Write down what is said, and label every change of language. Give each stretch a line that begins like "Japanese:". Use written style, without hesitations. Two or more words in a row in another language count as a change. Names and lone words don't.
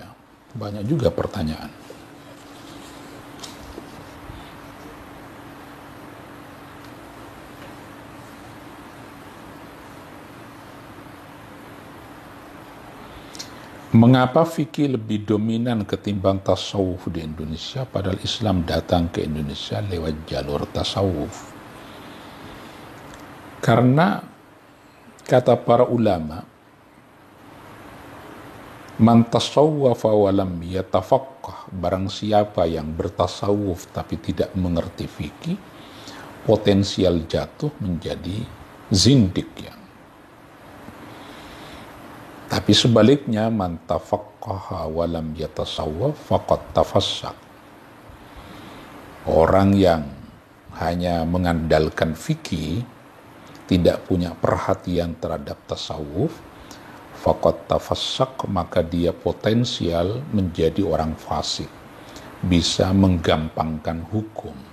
Indonesian: Banyak juga pertanyaan. Mengapa fikih lebih dominan ketimbang tasawuf di Indonesia, padahal Islam datang ke Indonesia lewat jalur tasawuf? Karena kata para ulama,
Arabic: من تصوف ولم يتفقه,
Indonesian: barang siapa yang bertasawuf tapi tidak mengerti fikih, potensial jatuh menjadi zindik ya. Tapi sebaliknya,
Arabic: من تفقه ولم يتصوف فقد تفسق.
Indonesian: Orang yang hanya mengandalkan fikih, tidak punya perhatian terhadap tasawuf,
Arabic: فقد تفسق,
Indonesian: maka dia potensial menjadi orang fasik, bisa menggampangkan hukum.